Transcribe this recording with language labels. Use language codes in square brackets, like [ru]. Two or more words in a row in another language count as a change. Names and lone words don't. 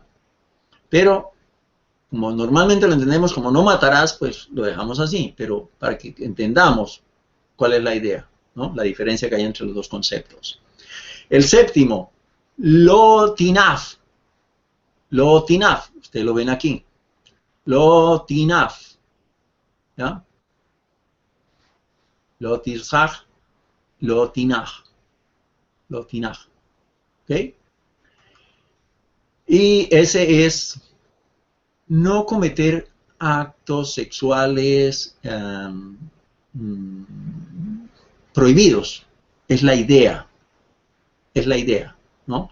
[es] Pero como normalmente lo entendemos como no matarás, pues lo dejamos así, pero para que entendamos cuál es la idea, ¿no? La diferencia que hay entre los dos conceptos. El séptimo, [he] לא תנאף. לא תנאף, [es] ustedes lo ven aquí. [he] לא תנאף. ¿Ya? לא תרצח, לא תנאף. לא תנאף. [es] ¿Ok? Y ese es no cometer actos sexuales prohibidos. Es la idea. Es la idea, ¿no?